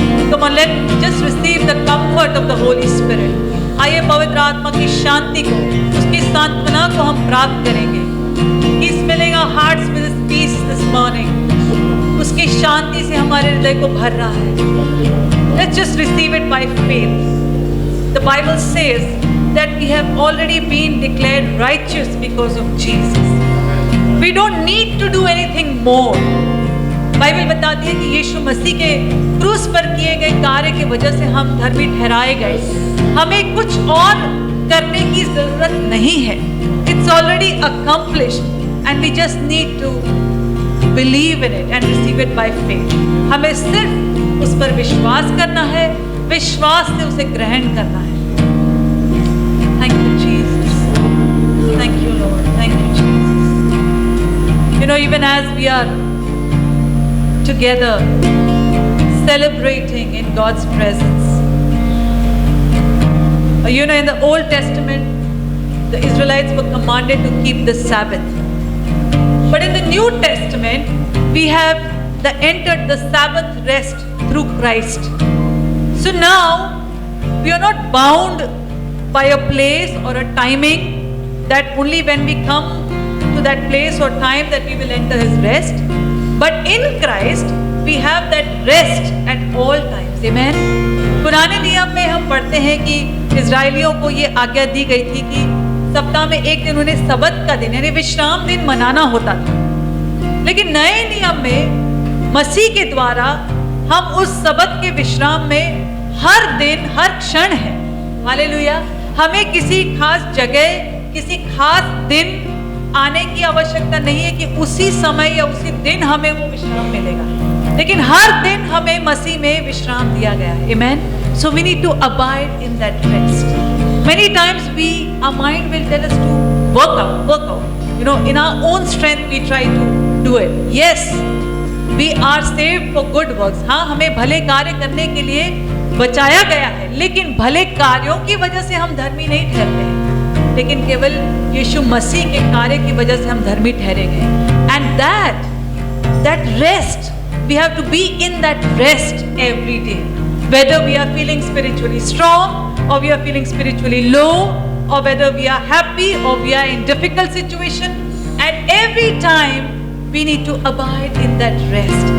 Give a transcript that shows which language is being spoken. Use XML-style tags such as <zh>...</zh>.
<en>Come on, let's just receive the comfort of the Holy Spirit।</en> <hi>आइए पवित्र आत्मा की शांति को, उसकी सांत्वना को हम प्राप्त करेंगे।</hi> <en>He's filling our hearts with His peace this morning।</en> <hi>उसकी शांति से हमारे हृदय को भर रहा है।</hi> <en>Let's just receive it by faith। The Bible says that we have already been declared righteous because of Jesus। We don't need to do anything more।</en> <hi>Bible बताती है कि यीशु मसीह के क्रूस पर किए गए कार्य की वजह से हम धर्मी ठहराए गए। हमें कुछ और करने की जरूरत नहीं है।</hi> <en>It's already accomplished and we just need to believe in it and receive it by faith।</en> <hi>हमें सिर्फ उस पर विश्वास करना है, विश्वास से उसे ग्रहण करना है।</hi> <en>Thank you Jesus, thank you Lord, thank you Jesus। You know, even as we are together celebrating in God's presence, you know, in the Old Testament the Israelites were commanded to keep the Sabbath, but in the New Testament we have entered the Sabbath rest through Christ। So now we are not bound by a place or a timing that only when we come to that place or time that we will enter His rest, but in Christ we have that rest at all times। Amen।</en> <hi>पुराने नियम में हम पढ़ते हैं कि इजराइलियों को ये आज्ञा दी गई थी कि सप्ताह में एक दिन उन्हें सबत का दिन यानी विश्राम दिन मनाना होता था। लेकिन नए नियम में मसीह के द्वारा हम उस सबत के विश्राम में हर दिन हर क्षण है। हालेलुया। हमें किसी खास जगह किसी खास दिन आने की आवश्यकता नहीं है कि उसी समय या उसी दिन हमें वो विश्राम मिलेगा, लेकिन हर दिन हमें मसीह में विश्राम दिया गया है। आमेन।</hi> <en>So we need to abide in that rest. Many times our mind will tell us to work out. You know, in our own strength we try to do it. Yes, we are saved for good works.</en> <hi>हाँ, हमें भले कार्य करने के लिए बचाया गया है, लेकिन भले कार्यों की वजह से हम धर्मी नहीं ठहरते हैं, लेकिन केवल यीशु मसीह के कार्य की वजह से हम धर्मी ठहरे गए।</hi> <en>And that rest, we have to be in that rest every day. Whether we are feeling spiritually strong or we are feeling spiritually low, or whether we are happy or we are in difficult situation, and every time we need to abide in that rest.</en>